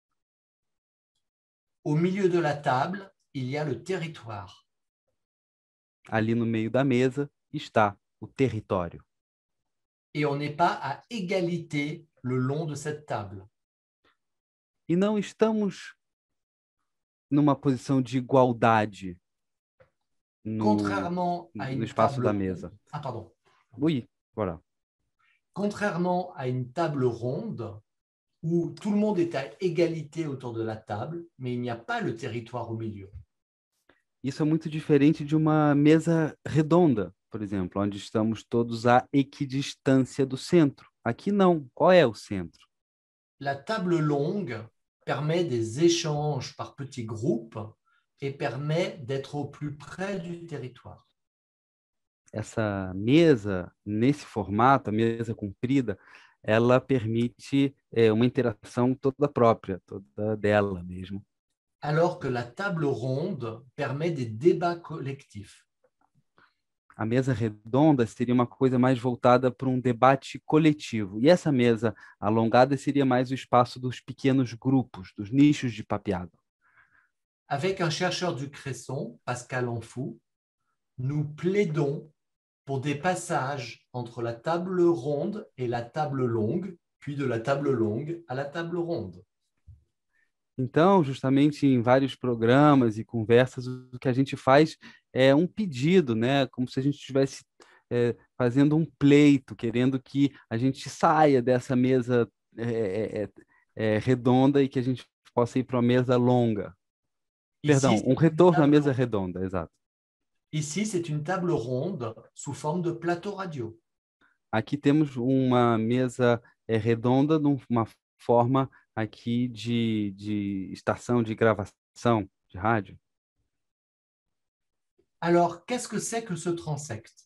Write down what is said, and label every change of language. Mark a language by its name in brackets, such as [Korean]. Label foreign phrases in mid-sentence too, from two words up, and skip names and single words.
[French] Au milieu de la table, il y a le territoire. [Portuguese] Ali no meio da mesa está o território. [French] Et on n'est pas à égalité le long de cette table. [Portuguese] E não estamos numa posição de igualdade [French] Contrairement à [Portuguese] no [French] une [Portuguese] espaço [French] table... [Portuguese] da mesa. [French] Ah, pardon. Oui, voilà. Contrairement à une table ronde, où tout le monde est à égalité autour de la table, mais il n'y a pas le territoire au milieu. [Portuguese] Isso é muito diferente de uma mesa redonda, por exemplo, onde estamos todos à equidistância do centro. Aqui não. Qual é o centro? [French] La table longue permet des échanges par petits groupes et permet d'être au plus près du territoire. [Portuguese] Essa mesa, nesse formato, a mesa comprida, ela permite uma interação toda própria, toda dela mesmo. [French] Alors que la table ronde permet des débats collectifs. [Portuguese] A mesa redonda seria uma coisa mais voltada para um debate coletivo. E essa mesa alongada seria mais o espaço dos pequenos grupos, dos nichos de papeado. [French] Avec un chercheur du Cresson, Pascal Anfou, nous plaidons pour des passages entre la table ronde et la table longue, puis de la table longue à la table ronde. [Portuguese] Então, justamente em vários programas e conversas, o que a gente faz é um pedido, né? Como se a gente estivesse fazendo um pleito, querendo que a gente saia dessa mesa redonda e que a gente possa ir para uma mesa longa. Perdão, um retorno à mesa redonda, exato. [French] Ici, c'est une table ronde sous forme de plateau radio. [Portuguese] Aqui temos uma mesa redonda numa forma aqui de estação de gravação de rádio. [French] Alors, qu'est-ce que c'est que ce transect?